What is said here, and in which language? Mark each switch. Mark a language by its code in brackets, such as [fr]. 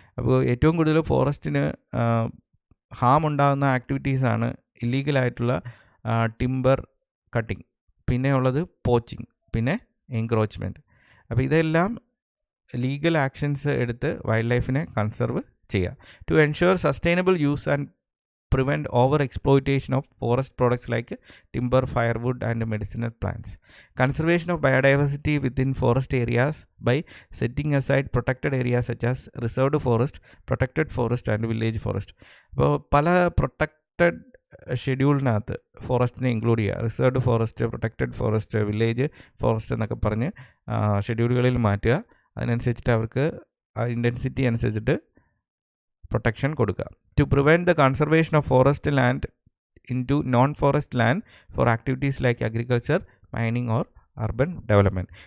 [ml] അപ്പോൾ ഏറ്റവും കൂടുതൽ ഫോറസ്റ്റിന് ഹാം ഉണ്ടാകുന്ന ആക്ടിവിറ്റീസാണ് ഇല്ലീഗലായിട്ടുള്ള ടിമ്പർ കട്ടിങ്, പിന്നെ ഉള്ളത് പോച്ചിങ്, പിന്നെ എൻക്രോച്ച്മെൻറ്റ്. അപ്പോൾ ഇതെല്ലാം ലീഗൽ ആക്ഷൻസ് എടുത്ത് വൈൽഡ് ലൈഫിനെ കൺസർവ് ചെയ്യുക. [en] To ensure sustainable use and prevent over exploitation of forest products like timber, firewood and medicinal plants. Conservation of biodiversity within forest areas by setting aside protected areas such as reserved forest, protected forest and village forest. [ml] അപ്പോൾ പല protected ഷെഡ്യൂളിനകത്ത് ഫോറസ്റ്റിനെ include ചെയ്യുക. Reserved forest, protected forest, village forest എന്നൊക്കെ പറഞ്ഞ് ഷെഡ്യൂളുകളിൽ മാറ്റുക. അതിനനുസരിച്ചിട്ട് അവർക്ക് intensity അനുസരിച്ചിട്ട് protection കൊടുക്കുക. [en] To prevent the conservation of forest land into non forest land for activities like agriculture, mining or urban development.